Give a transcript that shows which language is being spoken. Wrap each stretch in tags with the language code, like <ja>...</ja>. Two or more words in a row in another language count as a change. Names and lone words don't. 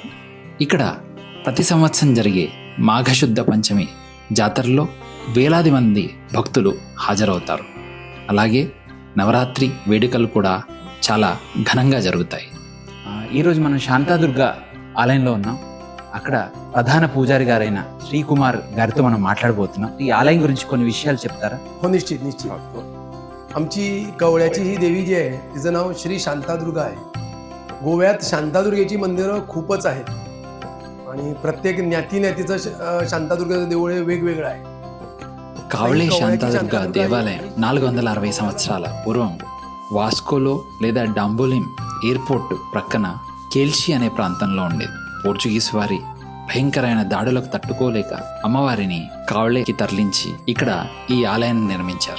<te>ఇక్కడ ప్రతి సంవత్సరం జరిగే మాఘశుద్ధ పంచమి జాతరలో వేలాది మంది భక్తులు హాజరవుతారు. అలాగే నవరాత్రి వేడుకలు కూడా చాలా ఘనంగా జరుగుతాయి. ఈరోజు మనం శాంతాదుర్గా ఆలయంలో ఉన్నాం. అక్కడ ప్రధాన పూజారి గారైన శ్రీకుమార్ గారితో మనం माట్లాడబోతున్నాం. ఈ ఆలయం గురించి కొన్ని విషయాలు చెప్తారా?</te> <mr>हो, निश्चित निश्चित. आमची कवळ्याची ही देवी जी आहे तिचं नाव श्री शांतादुर्गा आहे. गोव्यात शांतादुर्गेची मंदिरं खूपच आहेत आणि प्रत्येक न्यातीचं शांतादुर्गाचं देऊळ हे वेगवेगळं आहे.</mr> <te>కావళే శాంతాదుర్గా దేవాలయం 460 సంవత్సరాల పూర్వం వాస్కోలో లేదా డాంబోలిం ఎయిర్పోర్ట్ ప్రక్కన కేల్షి అనే ప్రాంతంలో ఉండేది. పోర్చుగీస్ వారి భయంకరమైన దాడులకు తట్టుకోలేక అమ్మవారిని కావళేకి తరలించి ఇక్కడ ఈ ఆలయాన్ని నిర్మించారు.</te>